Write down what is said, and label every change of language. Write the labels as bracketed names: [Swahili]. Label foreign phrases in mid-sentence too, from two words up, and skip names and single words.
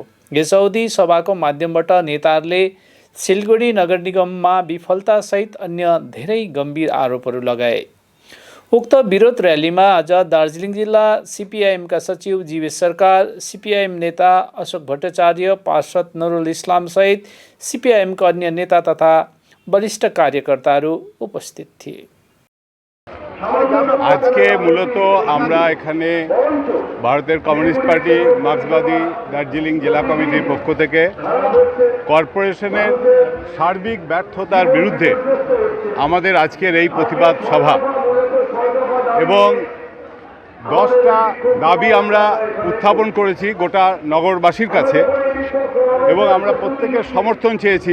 [Nepali] यस अवधि सभाको माध्यमबाट नेताहरूले सिलगढी नगर निगममा विफलतासहित अन्य धेरै गम्भीर आरोपहरू लगाए। उक्त विरोध र्यालीमा आज दार्जिलिङ जिल्ला सिपिआइएमका सचिव जीवेश सरकार, सिपिआइएम नेता अशोक भट्टाचार्य, पार्षद नुरुल इस्लाम सहित सिपिआइएमका अन्य नेता तथा वरिष्ठ कार्यकर्ताहरू उपस्थित थिए। [Bangla] আজকে মূলত আমরা এখানে ভারতের কমিউনিস্ট পার্টি মার্ক্সবাদী দার্জিলিং জেলা কমিটির পক্ষ থেকে কর্পোরেশনের সার্বিক ব্যর্থতার বিরুদ্ধে আমাদের আজকের এই প্রতিবাদ সভা এবং 10টা দাবি আমরা উত্থাপন করেছি গোটা নগরবাসীর কাছে এবং আমরা প্রত্যেকের সমর্থন চেয়েছি।